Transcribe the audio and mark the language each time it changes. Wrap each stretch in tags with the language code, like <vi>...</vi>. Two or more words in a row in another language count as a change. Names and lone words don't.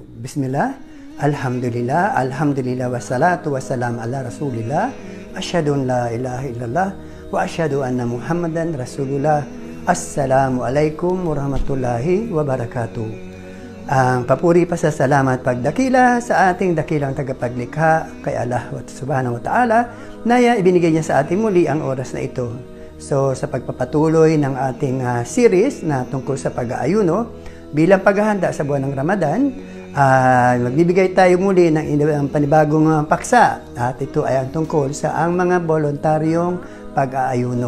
<ar>بسم الله، الحمد لله، الحمد لله، والصلاة والسلام على رسول الله، أشهد أن لا إله إلا الله، وأشهد أن محمدا رسول الله. السلام عليكم ورحمة الله وبركاته.</ar> <tl>Ang papuri pa sa salamat pagdakila sa ating dakilang tagapaglikha kay</tl> <ar>الله سبحانه وتعالى</ar> <tl>na ibinigay niya sa ating muli ang oras na ito. So sa pagpapatuloy ng ating series na tungkol sa pag-aayuno bilang paghahanda sa buwan ng Ramadan, magbibigay tayo muli ng panibagong paksa at ito ay ang tungkol sa ang mga voluntaryong pag-aayuno.</tl>